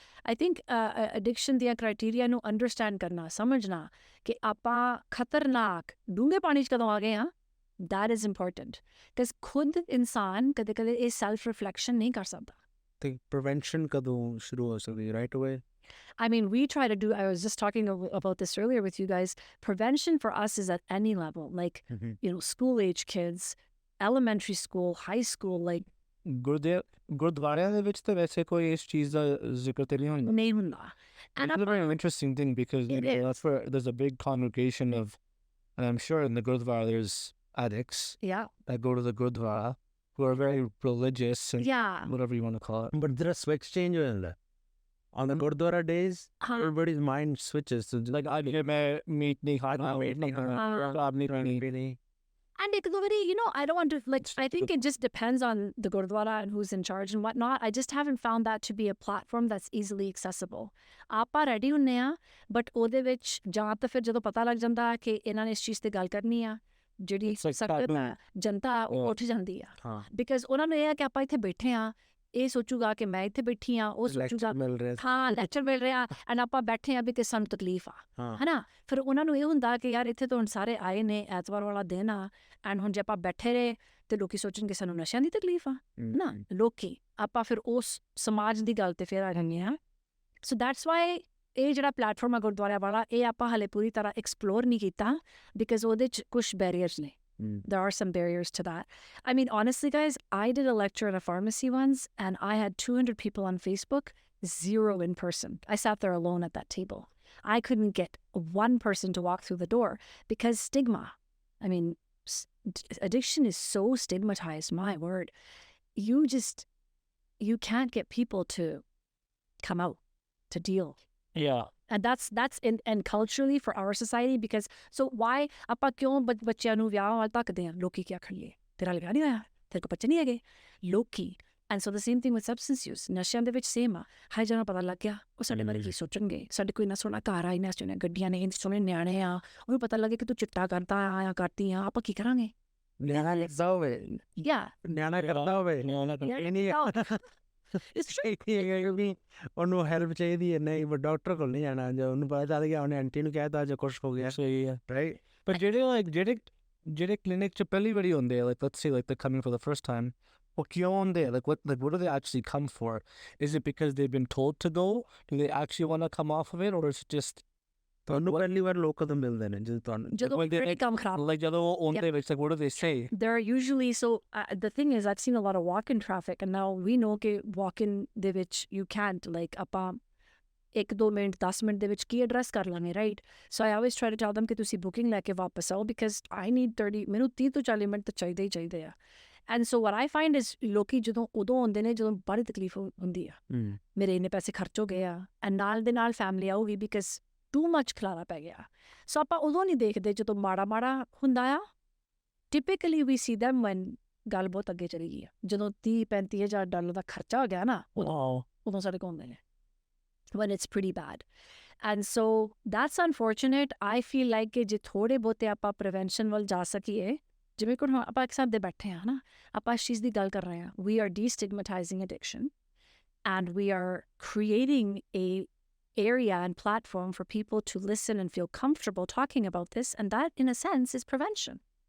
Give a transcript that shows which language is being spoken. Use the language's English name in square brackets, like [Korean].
[Punjabi] I think addiction ਦੀਆਂ criteria ਨੂੰ understand ਕਰਨਾ, ਸਮਝਣਾ ਕਿ ਆਪਾਂ ਖਤਰਨਾਕ ਡੂੰਘੇ ਪਾਣੀ 'ਚ ਕਦੋਂ ਆ ਗਏ ਹਾਂ, [English] that is important. [Punjabi] because ਖੁਦ ਇਨਸਾਨ ਕਦੇ-ਕਦੇ ਇਹ self reflection ਨਹੀਂ ਕਰ ਸਕਦਾ. ਤੇ prevention ਕਦੋਂ ਸ਼ੁਰੂ ਹੋ ਸਕਦੀ, right away? [English] I mean, we try to do, I was just talking about this earlier with you guys, prevention for us is at any level, like, you know, school age kids, elementary school, high school, like, [Punjabi] ਗੁਰਦੁਆਰਿਆਂ ਦੇ ਵਿੱਚ ਤਾਂ ਵੈਸੇ ਕੋਈ ਇਸ ਚੀਜ਼ ਦਾ ਜ਼ਿਕਰ ਤੇ ਨਹੀਂ ਹੁੰਦਾ. ਨਹੀਂ ਹੁੰਦਾ. And [English] It's a very interesting thing because It that's where there's a big congregation of, and I'm sure in the Gurdwara there's addicts yeah, that go to the Gurdwara who are very religious and yeah. whatever you want to call it. But there are switch change [Punjabi] ਹੋ ਜਾਂਦਾ. [English] On the Gurdwara days, Huh. everybody's mind switches to Like I did my meat [Punjabi] nahi khana, meat nahi khana, sharaab nahi pini. [English] And [Punjabi] ek do [English] very, you know, I don't want to, like, I think it just depends on the Gurdwara and who's in charge and whatnot. I just haven't found that to be a platform that's easily accessible. [Punjabi] Aapa ready hunne a, but ਉਹਦੇ ਵਿੱਚ ਜਾਂ ਤਾਂ ਫਿਰ ਜਦੋਂ ਪਤਾ ਲੱਗ ਜਾਂਦਾ ਕਿ ਇਹਨਾਂ ਨੇ ਇਸ ਚੀਜ਼ ਤੇ ਗੱਲ ਕਰਨੀ ਆ, ਜਿਹੜੀ [English] It's like [Punjabi] ਸਖਤ [English] taboo. [Punjabi] ਜਨਤਾ ਉਹ ਉੱਠ ਜਾਂਦੀ ਆ. ਹਾਂ ਬਿਕਾਜ਼ ਉਹਨਾਂ ਨੂੰ ਇਹ ਆ ਕਿ ਆਪਾਂ ਇੱਥੇ ਬੈਠੇ ਆ, ਇਹ ਸੋਚੂਗਾ ਕਿ ਮੈਂ ਇੱਥੇ ਬੈਠੀ ਆ, ਉਹ ਸੋਚੂਗਾ lecture ਮਿਲ ਰਿਹਾ ਹਾਂ ਲੈਕਚਰ ਮਿਲ ਰਿਹਾ, ਐਂਡ ਆਪਾਂ ਬੈਠੇ ਆ ਵੀ ਕਿ ਸਾਨੂੰ ਤਕਲੀਫ ਆ, ਹਾਂ ਹਨਾ? ਫਿਰ ਉਹਨਾਂ ਨੂੰ ਇਹ ਹੁੰਦਾ ਕਿ ਯਾਰ ਇੱਥੇ ਤਾਂ ਹੁਣ ਸਾਰੇ ਆਏ ਨੇ, ਐਤਵਾਰ ਵਾਲਾ ਦਿਨ ਆ, ਐਂਡ ਹੁਣ ਜੇ ਆਪਾਂ ਬੈਠੇ ਰਹੇ ਤੇ ਲੋਕੀ ਸੋਚਣਗੇ ਸਾਨੂੰ ਨਸ਼ਿਆਂ ਦੀ ਤਕਲੀਫ ਆ ਨਾ, ਲੋਕੀ ਆਪਾਂ ਫਿਰ ਉਸ ਸਮਾਜ ਦੀ ਗੱਲ ਤੇ ਫਿਰ ਆ ਜਾਂਦੇ ਆ. [English] so that's why [Punjabi] ਇਹ ਜਿਹੜਾ ਪਲੇਟਫਾਰਮ ਆ ਗੁਰਦੁਆਰਿਆਂ ਵਾਲਾ, ਇਹ ਆਪਾਂ ਹਲੇ ਪੂਰੀ ਤਰ੍ਹਾਂ ਐਕਸਪਲੋਰ ਨਹੀਂ ਕੀਤਾ ਬਿਕਾਜ਼ ਉਹਦੇ 'ਚ ਕੁਛ ਬੈਰੀਅਰਸ ਨੇ. [English] There are some barriers to that. I mean, honestly, guys, I did a lecture at a pharmacy once, and I had 200 people on Facebook, 0 in person. I sat there alone at that table. I couldn't get one person to walk through the door because stigma. I mean, addiction is so stigmatized, my word. You can't get people to come out, to deal. Yeah. And that's in and culturally for our society, because so why [Punjabi] ਆਪਾਂ ਕਿਉਂ ਬੱਚਿਆਂ ਨੂੰ ਵਿਆਹ ਵੱਲ ਧੱਕਦੇ ਆ? ਲੋਕੀ ਕੀ ਆਖਣਗੇ, ਤੇਰਾ ਵਿਆਹ ਨਹੀਂ ਹੋਇਆ, ਤੇਰੇ ਕੋਲ ਬੱਚੇ ਨਹੀਂ ਹੈਗੇ, ਲੋਕੀ. [English] And so the same thing with substance use. [Punjabi] ਨਸ਼ਿਆਂ ਦੇ ਵਿੱਚ ਸੇਮ ਆ, ਹਾਏ ਜਦੋਂ ਪਤਾ ਲੱਗ ਗਿਆ ਉਹ ਸਾਡੇ ਬਾਰੇ ਕੀ ਸੋਚਣਗੇ, ਸਾਡੇ ਕੋਈ ਇੰਨਾ ਸੋਹਣਾ ਘਰ ਆ, ਇੰਨਾ ਸੋਹਣੀਆਂ ਗੱਡੀਆਂ ਨੇ, ਇੰਨੇ ਸੋਹਣੇ ਨਿਆਣੇ ਆ, ਉਹਨੂੰ ਪਤਾ ਲੱਗੇ ਕਿ ਤੂੰ ਚਿੱਟਾ ਕਰਦਾ ਆ, ਕਰਦੀ ਆ, ਆਪਾਂ ਕੀ ਕਰਾਂਗੇ? ਨਿਆਣਾ ਕਰਦਾ ਹੋਵੇ, [English] Yeah. [Punjabi] ਨਿਆਣਾ ਕਰਦਾ ਹੋਵੇ, ਇਹ ਨਹੀਂ [English] It's true. [Punjabi] ਵੀ ਉਹਨੂੰ ਹੈਲਪ ਚਾਹੀਦੀ ਹੈ, ਨਹੀਂ ਪਰ ਡਾਕਟਰ ਕੋਲ ਨਹੀਂ ਜਾਣਾ, ਜੇ ਉਹਨੂੰ ਪਤਾ ਚੱਲ ਗਿਆ ਉਹਨੇ ਆਂਟੀ ਨੂੰ ਕਹਿਤਾ ਜੇ ਕੁਛ ਹੋ ਗਿਆ, ਸਹੀ ਹੈ. ਰਾਈਟ? [English] But [Punjabi] ਜਿਹੜੇ clinic 'ਚ ਪਹਿਲੀ ਵਾਰੀ ਹੁੰਦੇ ਆ, [English] like let's say like they're coming for the first time, [Punjabi] ਉਹ ਕਿਉਂ ਹੁੰਦੇ ਆ? [English] Like what do they actually come for? Is it because they've been told to go? Do they actually want to come off of it, or is it just [Punjabi] ਤੁਹਾਨੂੰ ਪਹਿਲੀ ਵਾਰ ਲੋਕ ਕਦੋਂ ਮਿਲਦੇ ਨੇ ਜਦੋਂ ਤੁਹਾਨੂੰ ਜਦੋਂ ਫਿਰ ਕੰਮ ਖਰਾਬ. [English] like [Punjabi] ਜਦੋਂ ਉਹ ਹੁੰਦੇ ਵਿੱਚ, [English] like what do they say? They're usually, so the thing is, I've seen a lot of walk-in traffic, and now we know ਕਿ walk-in ਦੇ ਵਿੱਚ you can't, like, [Punjabi] ਆਪਾਂ 1-2 ਮਿੰਟ 10 ਮਿੰਟ ਦੇ ਵਿੱਚ ਕੀ ਐਡਰੈਸ ਕਰ ਲਾਂਗੇ, right? [English] so I always try to tell them [Punjabi] ਕਿ ਤੁਸੀਂ ਬੁਕਿੰਗ ਲੈ ਕੇ ਵਾਪਸ ਆਓ, [English] because I need 30 [Punjabi] ਮੈਨੂੰ 30 ਤੋਂ 40 ਮਿੰਟ ਤਾਂ ਚਾਹੀਦੇ ਹੀ ਚਾਹੀਦੇ ਆ. And so [English] what I find is [Punjabi] ਲੋਕੀ ਜਦੋਂ ਉਦੋਂ ਆਉਂਦੇ ਨੇ ਜਦੋਂ ਬੜੀ ਤਕਲੀਫ ਹੁੰਦੀ ਆ, ਮੇਰੇ ਇੰਨੇ ਪੈਸੇ ਖਰਚ ਹੋ ਗਏ ਆ, ਐਂਡ ਨਾਲ ਦੇ ਨਾਲ ਫੈਮਿਲੀ ਆਊਗੀ [English] because too much [Punjabi] ਖਲਾਰਾ ਪੈ ਗਿਆ. ਸੋ ਆਪਾਂ ਉਦੋਂ ਨਹੀਂ ਦੇਖਦੇ ਜਦੋਂ ਮਾੜਾ ਹੁੰਦਾ ਆ. [English] typically we see them when [Punjabi] ਗੱਲ ਬਹੁਤ ਅੱਗੇ ਚਲੀ ਗਈ ਆ, ਜਦੋਂ $30,000-$35,000 ਦਾ ਖਰਚਾ ਹੋ ਗਿਆ ਨਾ, ਉਦੋਂ ਸਾਡੇ ਕੋਲ ਹੁੰਦੇ ਨੇ, [English] when it's pretty bad. And so that's unfortunate. I feel like [Punjabi] ਕਿ ਜੇ ਥੋੜੇ ਬਹੁਤੇ ਆਪਾਂ ਪ੍ਰੀਵੈਂਸ਼ਨ ਵੱਲ ਜਾ ਸਕੀਏ, ਜਿਵੇਂ ਕਿ ਆਪਾਂ ਇੱਕ ਸਾਥ ਦੇ ਬੈਠੇ ਹਾਂ ਨਾ, ਆਪਾਂ ਇਸ ਚੀਜ਼ ਦੀ ਗੱਲ ਕਰ ਰਹੇ ਹਾਂ, [English] we are destigmatizing addiction and we are creating a area and platform for people to listen and feel comfortable talking about this, and that in a sense is prevention.